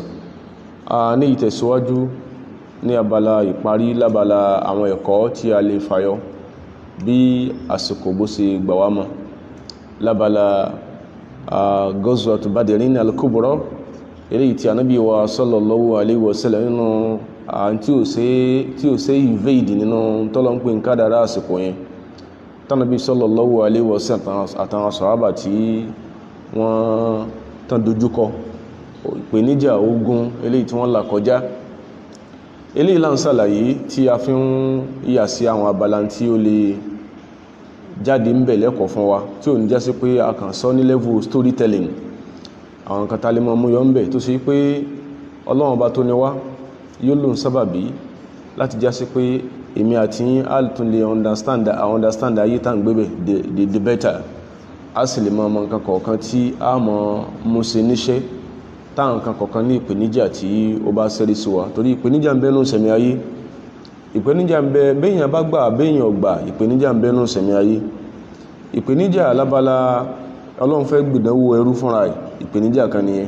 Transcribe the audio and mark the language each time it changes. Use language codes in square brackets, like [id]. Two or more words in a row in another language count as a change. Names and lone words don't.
[yo] Ní ìtẹ̀síwájú ní abala ìparí lábala àwọn ẹ̀kọ́ tí a lè fàyọ bí àsìkò bó ṣe gbà wá mọ́ lábala Ghazwatu Badrin al-Kubra, eléyìí tí ànábì wa [ar] صلى الله عليه وسلم [yo] nínú tí ó ṣe invade nínú tọ́lọ́ ń pè ń kádàrá àsìkò yẹn, tánàbí [ar] صلى الله عليه وسلم [yo] àtàwọn sàhábà tí wọ́n tán dojúkọ ìpèníjà ogun eléyìí tí wọ́n là kọjá. Eléyìí là ń ṣàlàyé tí a fi ń yà sí àwọn abala tí ó lè jáde ń bẹ̀ lẹ́kọ̀ọ́ fún wa, tí ò ní jásí pé a kàn sọ ní [en] level storytelling, [yo] àwọn kan tá lè mọ́ mú yọ ń bẹ̀ tó ṣe pé Ọlọ́run Ọba tó ní wá yóò lò ń sábàbí láti jásí pé èmi àti yín á tún lè understand ayé tá ń gbébẹ̀ [en] the better, [yo] a sì lè mọ nǹkan kọ̀ọ̀kan tí a mọ̀ mú ṣe níṣẹ́, táwọn nǹkan kọ̀ọ̀kan ní ìpèníjà tí ó bá ṣẹ́rí sí wa, torí ìpèníjà ń bẹ nínú ìṣẹ̀mí ayé, ìpèníjà ń bẹ béèyàn bá gbà béèyàn ò gbà, ìpèníjà ń bẹ nínú ìṣẹ̀mí ayé. Ìpèníjà lábala Ọlọ́run fẹ́ gbìdánwò ẹrú fúnra ẹ̀, ìpèníjà kan nìyẹn.